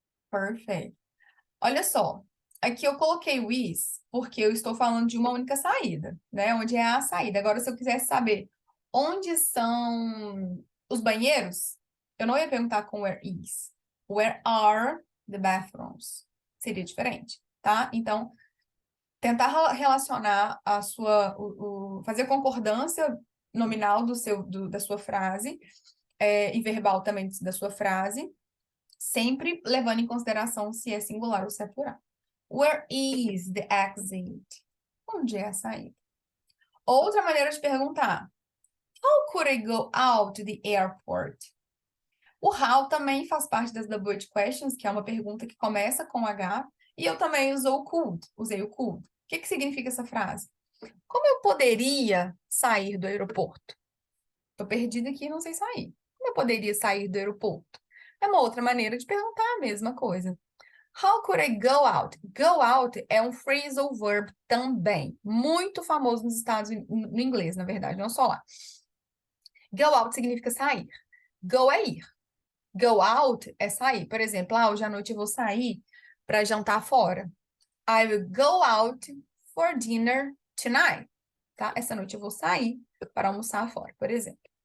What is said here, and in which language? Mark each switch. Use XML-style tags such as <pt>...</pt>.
<en>Perfect.</en> <pt>Olha só, aqui eu coloquei o is porque eu estou falando de uma única saída, né? Onde é a saída. Agora, se eu quisesse saber onde são os banheiros, eu não ia perguntar com where is.</pt> <en>Where are the bathrooms?</en> <pt>Seria diferente, tá? Então, tentar relacionar a sua, fazer concordância nominal da sua frase e verbal também da sua frase, sempre levando em consideração se é singular ou se é plural.</pt> <en>Where is the exit?</en> <pt>Onde é a saída? Outra maneira de perguntar.</pt> <en>How could I go out to the airport?</en> <pt>O how também faz parte das double questions, que é uma pergunta que começa com H, e eu também usei o could. O que significa essa frase? Como eu poderia sair do aeroporto? Estou perdida aqui e não sei sair. Como eu poderia sair do aeroporto? É uma outra maneira de perguntar a mesma coisa.</pt> <en>How could I go out?</en> <pt>Go out é um phrasal verb também, muito famoso nos Estados Unidos, no inglês, na verdade, não só lá. Go out significa sair. Go é ir. Go out é sair. Por exemplo, hoje à noite eu vou sair para jantar fora.</pt> <en>I will go out for dinner tonight.</en> <pt>Tá? Essa noite eu vou sair para almoçar fora, por exemplo.</pt>